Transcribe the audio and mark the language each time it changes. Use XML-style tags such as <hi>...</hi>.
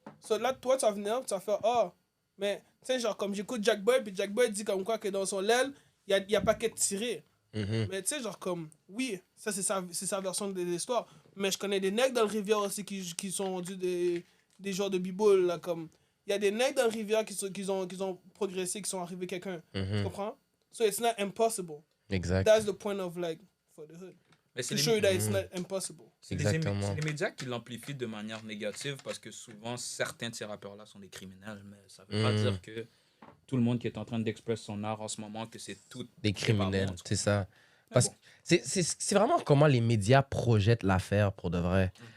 <fr>So là, toi, tu vas venir, tu vas faire, oh, mais tu sais, genre comme j'écoute Jack Boy, puis Jack Boy dit comme quoi que dans son l'aile, il y a pas qu'à tirer. Mhm. Mais tu sais, genre comme, oui, ça c'est sa version de l'histoire. Mais je connais des nègres dans le rivière aussi qui sont rendus des joueurs de b-ball, là, comme. Il y a des nègres dans le rivière qui ont progressé, qui sont arrivés quelqu'un. Tu Mhm.</fr> <en>comprends? So it's not impossible.</en> <fr>Exact.</fr> <en>That's the point of like, for the hood.</en> <fr>Mais c'est</fr> <en>To</en> <fr>les-</fr> <en>show you that it's not impossible.</en> <fr>c'est Exactement. c'est les médias qui l'amplifient de manière négative parce que souvent, certains de ces rappeurs-là sont des criminels, mais ça veut pas dire que tout le monde qui est en train d'exprimer son art en ce moment, que c'est tout Des criminels, bon, c'est ça. Parce bon. que c'est vraiment comment les médias projettent l'affaire pour de vrai.</fr>